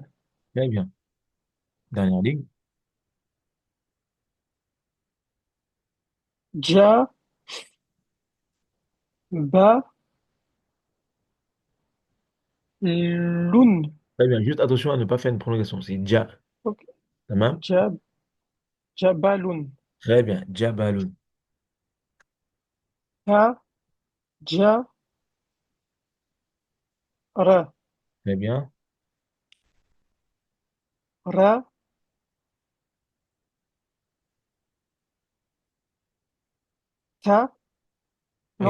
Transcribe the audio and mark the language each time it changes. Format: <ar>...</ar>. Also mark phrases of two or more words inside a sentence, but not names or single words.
<fr>Très bien. Dernière ligne.</fr> <ar>Ja, Ba, Lun,</ar> <fr>Très bien. Juste attention à ne pas faire une prolongation. C'est ja. ok, Tamam.</fr> <ar>Ja, Jabalun,</ar> <fr>Très bien. Jabalun.</fr> <ar>Ta, Ja, Ra,</ar> <fr>Très bien.</fr> <ar>Ra, Ta, non,</ar>